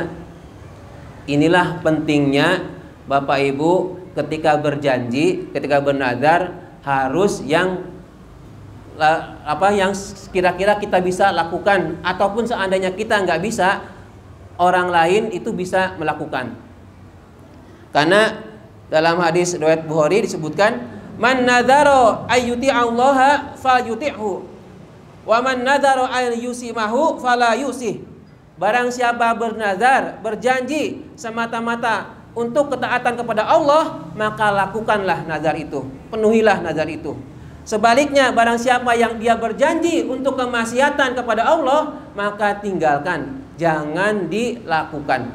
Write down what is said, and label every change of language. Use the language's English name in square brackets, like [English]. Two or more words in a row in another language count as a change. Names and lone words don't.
[Indonesian] Inilah pentingnya Bapak Ibu ketika berjanji, ketika bernazar harus yang kira-kira kita bisa lakukan, ataupun seandainya kita nggak bisa, orang lain itu bisa melakukan. Karena dalam hadis riwayat Bukhari disebutkan, [Arabic] من نذر أن يطيع الله فليطعه ومن نذر أن يعصيه فلا يعصه. [Indonesian] Barang siapa bernazar, berjanji semata-mata untuk ketaatan kepada Allah, maka lakukanlah nazar itu, penuhilah nazar itu. Sebaliknya, barang siapa yang dia berjanji untuk kemaksiatan kepada Allah, maka tinggalkan, jangan dilakukan.